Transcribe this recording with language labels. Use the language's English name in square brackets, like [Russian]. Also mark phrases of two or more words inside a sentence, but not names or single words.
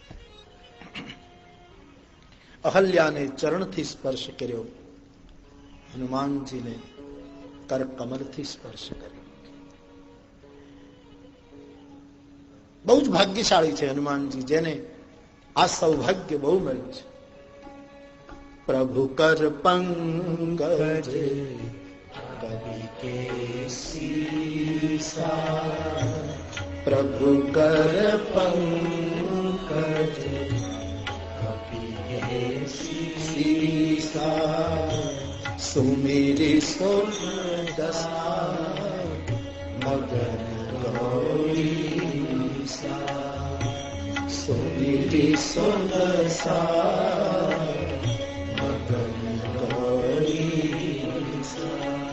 [Gujarati] અહલ્યાને ચરણથી સ્પર્શ કર્યો, હનુમાનજીને કરકમલથી સ્પર્શ કર્યો. બહુ જ ભાગ્યશાળી છે હનુમાનજી, જેને આ સૌભાગ્ય બહુ મળ્યું છે. [Awadhi] प्रभु कर पंकज कवि के सीसा, प्रभु कर पंकज कवि के सीसा, सुमिरि सुन दशा मगन गौरी सा, सुमिरि सुन दशा मगन गौरी सा.